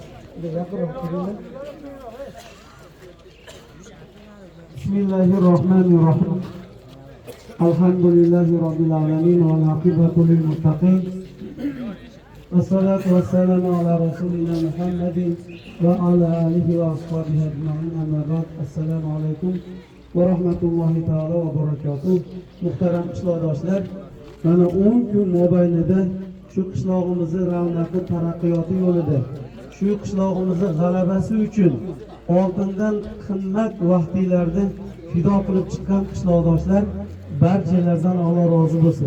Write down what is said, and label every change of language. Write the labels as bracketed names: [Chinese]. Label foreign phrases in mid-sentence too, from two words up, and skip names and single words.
[Uzbek] Gapirib turinglar. [Arabic] بسم الله الرحمن الرحيم. الحمد لله رب العالمين والعاقبة للمتقين. والصلاة والسلام على رسولنا محمد وعلى آله وأصحابه أجمعين. أما بعد. السلام عليكم ورحمة الله تعالى وبركاته. [Uzbek] Muhtaram qishloqdoshlar, mana 10 kun mobaynida shu qishlog'imizni ravnaqi taraqqiyoti yo'lida, shu qishlog'imizni g'alabasi uchun oldindan qimmat vaqtlarni fido qilib chiqqan qishloqdoshlar barchalardan Alloh rozi bo'lsin.